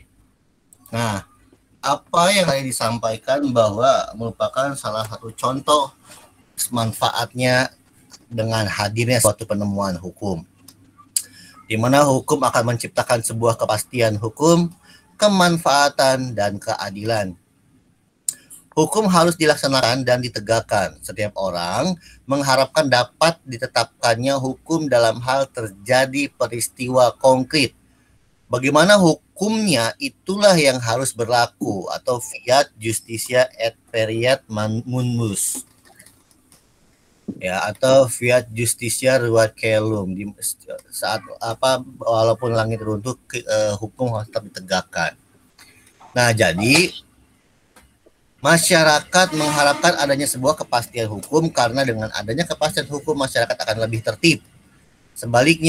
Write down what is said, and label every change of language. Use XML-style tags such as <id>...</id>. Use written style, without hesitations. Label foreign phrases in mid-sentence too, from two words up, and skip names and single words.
<id>Nah, apa yang tadi disampaikan bahwa merupakan salah satu contoh manfaatnya dengan hadirnya suatu penemuan hukum, di mana hukum akan menciptakan sebuah kepastian hukum, kemanfaatan, dan keadilan. Hukum harus dilaksanakan dan ditegakkan. Setiap orang mengharapkan dapat ditetapkannya hukum dalam hal terjadi peristiwa konkret. Bagaimana hukumnya itulah yang harus berlaku atau</id> <la>fiat justitia et periat munmus.</la> <id>Ya, atau</id> <la>fiat justitia ruat caelum.</la> <id>Di saat walaupun langit runtuh hukum harus tetap ditegakkan. Nah, jadi masyarakat mengharapkan adanya sebuah kepastian hukum karena dengan adanya kepastian hukum masyarakat akan lebih tertib.</id>